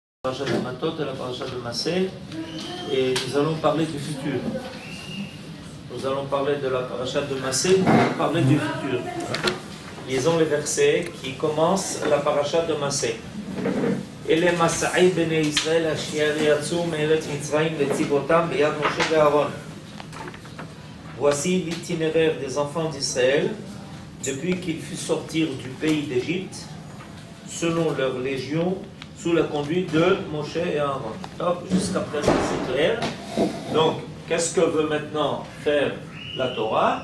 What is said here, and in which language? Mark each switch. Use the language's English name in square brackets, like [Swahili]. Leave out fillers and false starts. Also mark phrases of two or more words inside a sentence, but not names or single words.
[French] paracha de Matot et la paracha de Massé, et nous allons parler du futur. Nous allons parler de la paracha de Massé, nous allons parler du futur. Lisons les versets qui commencent la paracha de Massé. [Hebrew] אלה מסעי בני ישראל אשר יצאו מארץ מצרים לצבאותם ביד משה ואהרון. [French] Voici l'itinéraire des enfants d'Israël depuis qu'ils furent sortir du pays d'Égypte selon leur légion sous la conduite de Moshe et Aaron. Top, jusqu'à présent c'est clair. Donc, qu'est-ce que veut maintenant faire la Torah?